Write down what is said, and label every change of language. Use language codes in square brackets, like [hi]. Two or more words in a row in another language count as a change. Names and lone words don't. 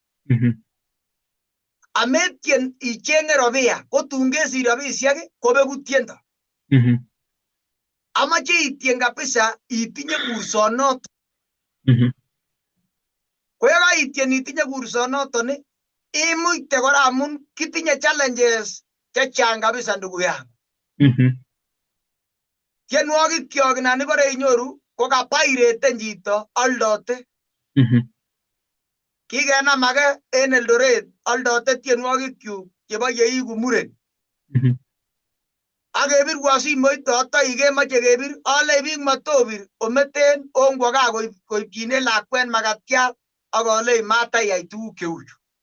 [kln] Ametien icheng'e robia ko tun kesich robisiek kobeku tiendo. Amache itien kabisa itinye kursonotok. Ko ye kaitien itinye kursonoton imuite kora amun kitinye challenges chechang kabisa [sw] ndugu yangu. [kln] Tienwogik kyok nan ibore inyoru ko kapaireten chito aldote. Kikenam age en Eldoret aldote tienwogik kyuk chebo yeigu muren. Akebirwo simoit otoi kemoche kebir ale biik matobir ometen ongwo gaa koipchine lakwet makatiat akole matayai tuguk cheu chu.